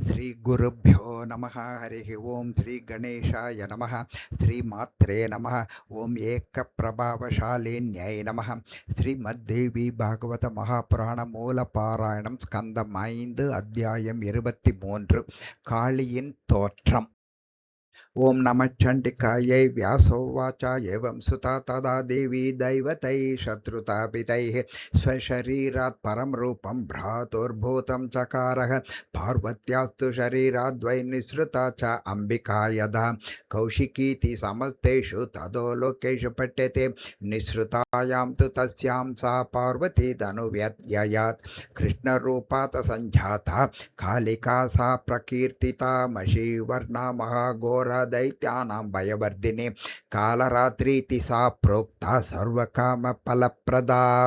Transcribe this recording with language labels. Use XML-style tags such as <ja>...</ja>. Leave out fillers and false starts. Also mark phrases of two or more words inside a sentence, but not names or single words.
<sa>श्री गुरुभ्यो नमः। हरि ॐ। श्री गणेशाय नमः. श्रीमात्रे नमः। ॐ एकप्रभावशालिन्यै नमः.</sa> <ta>ஸ்ரீமத்தேவி பாகவத மகாபுராண மூல பாராயணம் ஸ்கந்தம் 5 அத்தியாயம் 23 காளியின் தோற்றம்.</ta> <sa>ॐ नमश्चण्डिकायै व्यासोवाच एवं सुता तदा देवी दैवतै शत्रुतापितैः स्वशरीरात् परं रूपं भ्रातुर्भूतं चकारः पार्वत्यास्तु शरीराद्वै निःसृता च अम्बिका यदा कौशिकीति समस्तेषु तदो लोकेषु पठ्यते निःसृतायां तु तस्यां सा पार्वती तनुव्यत्ययात् कृष्णरूपात् सञ्जाता कालिका सा प्रकीर्तिता मषीवर्णा महाघोरा दैत्यानां भयवर्धिनी कालरात्रीति सा प्रोक्ता सर्वकामफलप्रदा.</sa>